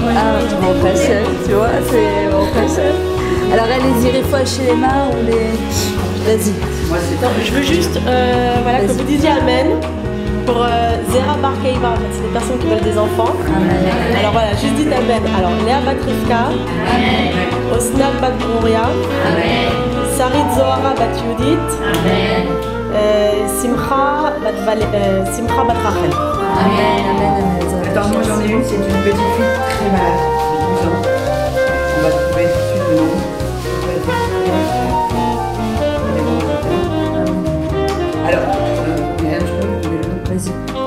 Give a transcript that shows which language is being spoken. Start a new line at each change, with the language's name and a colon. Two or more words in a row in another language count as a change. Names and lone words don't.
French: Ah, bon, pas seul, tu vois, c'est bon, pas seul. Alors, allez-y, réfoua chez les mains ou les. Vas-y. Je veux juste voilà, que vous disiez Amen pour Zera Barkeiva. C'est des personnes qui veulent des enfants. Amen. Alors voilà, juste dites Amen. Alors, Léa Batrivka. Osnat Bat Brouria. Sarit Zohara Bat Yudit. Simcha Bat Rachel. Amen, amen. Attends, moi j'en ai une, c'est une petite fille très malade, 12 ans. On va trouver tout de suite le nom. Alors, un petit peu, vas-y.